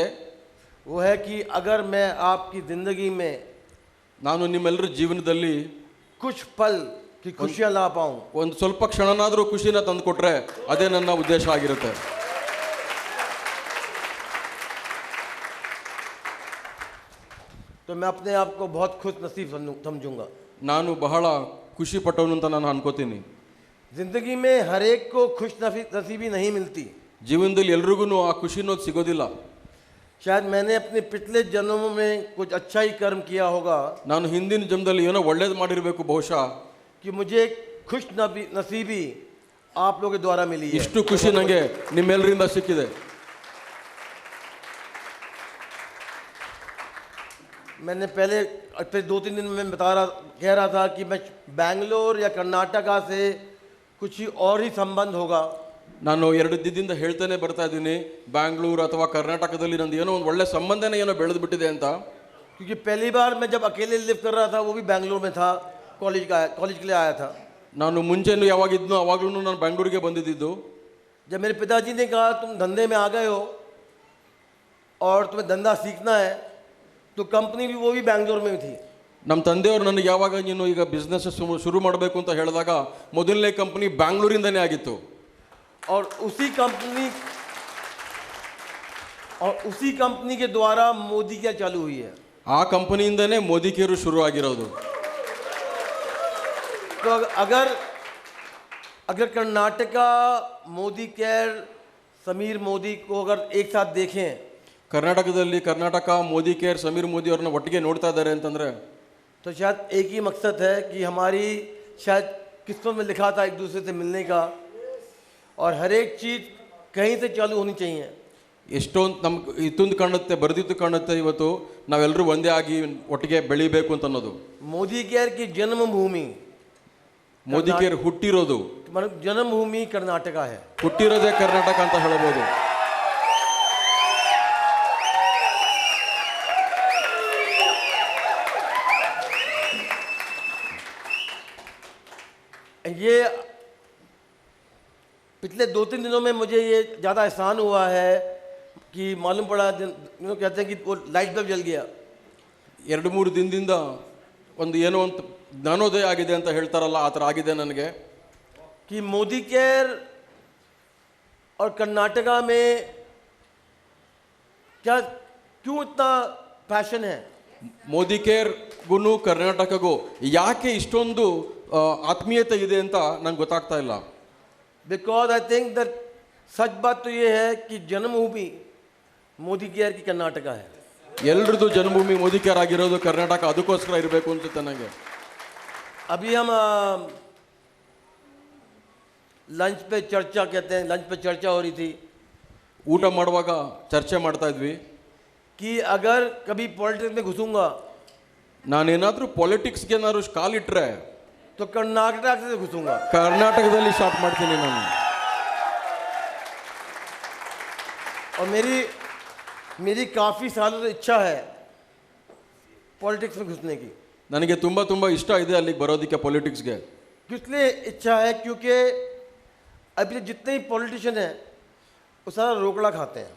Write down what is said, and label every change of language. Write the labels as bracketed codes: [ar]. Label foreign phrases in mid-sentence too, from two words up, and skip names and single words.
[hi] वो है कि अगर मैं आपकी ज़िंदगी में [kn] ನಾನು ನಿಮ್ಮೆಲ್ಲರ ಜೀವನದಲ್ಲಿ [hi] कुछ पल की खुशियाँ ला पाऊँ, [kn] ಒಂದು ಸ್ವಲ್ಪ ಕ್ಷಣನಾದರೂ ಖುಷಿನ ತಂದುಕೊಟ್ರೆ ಅದೇ ನನ್ನ ಉದ್ದೇಶ ಆಗಿರುತ್ತೆ. [hi] तो मैं अपने आप को बहुत खुश नसीब समझूंगा. [kn] ನಾನು ಬಹಳ ಖುಷಿ ಪಟ್ಟವನು ಅಂತ ನಾನು ಅನ್ಕೋತೀನಿ. [hi] जिंदगी में हर एक को खुश नसीबी नहीं मिलती. [kn] ಜೀವನದಲ್ಲಿ ಎಲ್ರಿಗೂ ಆ ಖುಷಿ ಅನ್ನೋದು ಸಿಗೋದಿಲ್ಲ. [hi] शायद मैंने अपने पिछले जन्मों में कुछ अच्छा ही कर्म किया होगा [kn] ನಾನು ಹಿಂದಿನ ಜನ್ಮದಲ್ಲಿ ಏನೋ ಒಳ್ಳೇದು ಮಾಡಿರಬೇಕು ಬಹುಶಃ, [hi] कि मुझे खुश नसीबी आप लोगों के द्वारा मिली है. [kn] ಇಷ್ಟು ಖುಷಿ ನನಗೆ ನಿಮ್ಮೆಲ್ಲರಿಂದ ಸಿಕ್ಕಿದೆ. [hi] मैंने पहले 2-3 दिन में कह रहा था कि मैं बैंगलोर या कर्नाटका से कुछ ही और ही संबंध होगा. [kn] ನಾನು 2 ದಿನದಿಂದ ಹೇಳ್ತಾನೆ ಬರ್ತಾ इದ್ದೀನಿ, ಬ್ಯಾಂಗ್ಳೂರು ಅಥವಾ ಕರ್ನಾಟಕದಲ್ಲಿ ನಂದು ಏನೋ ಒಂದು ಒಳ್ಳೆ ಸಂಬಂಧನೇ ಏನೋ ಬೆಳೆದು ಬಿಟ್ಟಿದೆ ಅಂತ. [hi] क्योंकि पहली बार मैं जब अकेले लिव कर रहा था वो भी बैंगलोर में था, कॉलेज के लिए आया था. [kn] ನಾನು ಮುಂಚೆನೂ ಯಾವಾಗಿದ್ನೋ ಅವಾಗ್ಲೂ ನಾನು ಬೆಂಗಳೂರಿಗೆ ಬಂದಿದ್ದು. [hi] जब मेरे पिताजी ने कहा तुम धंधे में आ गए हो और तुम्हें धंधा सीखना है, तो कंपनी भी वो भी बैंगलोर में थी. [kn] ನಮ್ಮ ತಂದೆಯವರು ನನಗೆ ಯಾವಾಗ ನೀನು ಈಗ ಬಿಸ್ನೆಸ್ ಶುರು ಮಾಡಬೇಕು ಅಂತ ಹೇಳಿದಾಗ ಮೊದಲನೇ ಕಂಪನಿ ಬ್ಯಾಂಗ್ಳೂರಿಂದನೇ ಆಗಿತ್ತು. [hi] और उसी कंपनी के द्वारा मोदी क्या चालू हुई है. [kn] ಆ ಕಂಪನಿಯಿಂದನೇ ಮೋದಿ ಕೇರು ಶುರು ಆಗಿರೋದು. [hi] तो अगर कर्नाटका मोदी केयर समीर मोदी को अगर एक साथ देखें, [kn] ಕರ್ನಾಟಕದಲ್ಲಿ ಕರ್ನಾಟಕ ಮೋದಿ ಕೇರ್ ಸಮೀರ್ ಮೋದಿ ಅವ್ರನ್ನ ಒಟ್ಟಿಗೆ ನೋಡ್ತಾ ಇದ್ದಾರೆ ಅಂತಂದ್ರೆ [hi] तो शायद एक ही मकसद है कि हमारी शायद किस्मत में लिखा था एक दूसरे से मिलने का, और हर एक चीज़ कहीं से चालू होनी चाहिए। [kn] ಎಷ್ಟೊಂದು ನಮ್ಗೆ ಇತ್ತೊಂದು ಕಾಣುತ್ತೆ, ಬರೆದಿದ್ದು ಕಾಣುತ್ತೆ, ಇವತ್ತು ನಾವೆಲ್ಲರೂ ಒಂದೇ ಆಗಿ ಒಟ್ಟಿಗೆ ಬೆಳಿಬೇಕು ಅಂತ ಅನ್ನೋದು. [hi] मोदी केयर की जन्मभूमि, [kn] ಮೋದಿ ಕೇರ್ ಹುಟ್ಟಿರೋದು, [hi] मतलब जन्मभूमि कर्नाटका है। [kn] ಹುಟ್ಟಿರೋದೇ ಕರ್ನಾಟಕ ಅಂತ ಹೇಳ್ಬೋದು. [hi] ये पिछले 2-3 दिनों में मुझे ये ज़्यादा एहसान हुआ है कि मालूम पड़ा, कहते हैं कि वो [en] light bulb [hi] जल गया। [kn] 2-3 ದಿನದಿಂದ ಒಂದು ಏನೋ ಒಂದು ಜ್ಞಾನೋದಯ ಆಗಿದೆ ಅಂತ ಹೇಳ್ತಾರಲ್ಲ, ಆ ಥರ ಆಗಿದೆ ನನಗೆ. [hi] कि मोदी केयर और कर्नाटका में क्या, क्यों इतना पैशन है? [kn] ಮೋದಿ ಕೇರ್ಗೂ ಕರ್ನಾಟಕಗೂ ಯಾಕೆ ಇಷ್ಟೊಂದು ಆತ್ಮೀಯತೆ ಇದೆ ಅಂತ ನಂಗೆ ಗೊತ್ತಾಗ್ತಾ ಇಲ್ಲ. [en] because I think that [hi] सच बात तो ये है कि जन्मभूमि मोदी केयर की कर्नाटका है। [kn] ಎಲ್ರದ್ದು ಜನ್ಮಭೂಮಿ ಮೋದಿ ಕೇರ್ ಆಗಿರೋದು ಕರ್ನಾಟಕ, ಅದಕ್ಕೋಸ್ಕರ ಇರಬೇಕು ಅನ್ಸುತ್ತೆ ನನಗೆ. [hi] अभी हम लंच पे चर्चा, कहते हैं लंच पे चर्चा हो रही थी [kn] ಊಟ ಮಾಡುವಾಗ ಚರ್ಚೆ ಮಾಡ್ತಾ ಇದ್ವಿ. [hi] कि अगर कभी पॉलिटिक्स में घुसूंगा [kn] ನಾನೇನಾದರೂ ಪೊಲಿಟಿಕ್ಸ್ಗೆ ಏನಾದ್ರು ಕಾಲಿಟ್ರೆ [hi] तो कर्नाटक से घुसूंगा। [kn] ಕರ್ನಾಟಕದಲ್ಲಿ ಸ್ಟಾರ್ಟ್ ಮಾಡ್ತೀನಿ ನಾನು. [hi] और मेरी काफ़ी सालों से इच्छा है पॉलिटिक्स में घुसने की। [kn] ನನಗೆ ತುಂಬ ತುಂಬ ಇಷ್ಟ ಇದೆ ಅಲ್ಲಿಗೆ ಬರೋದಕ್ಕೆ, ಪೊಲಿಟಿಕ್ಸ್ಗೆ. [hi] किस लिए इच्छा है? क्योंकि अभी जितने ही पॉलिटिशियन हैं वो सारा रोकड़ा खाते हैं,